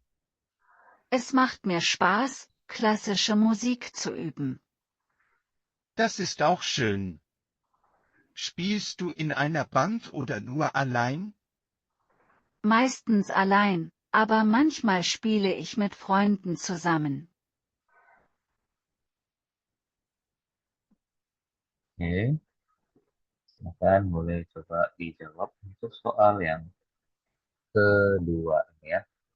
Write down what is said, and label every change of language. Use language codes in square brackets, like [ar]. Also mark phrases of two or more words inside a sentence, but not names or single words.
[de] Es macht mir Spaß, klassische Musik zu üben. Das ist auch schön. Spielst du in einer Band oder nur allein? Meistens allein, aber manchmal spiele ich mit Freunden zusammen. [id] Oke, silakan boleh coba dijawab untuk soal yang kedua ini ya.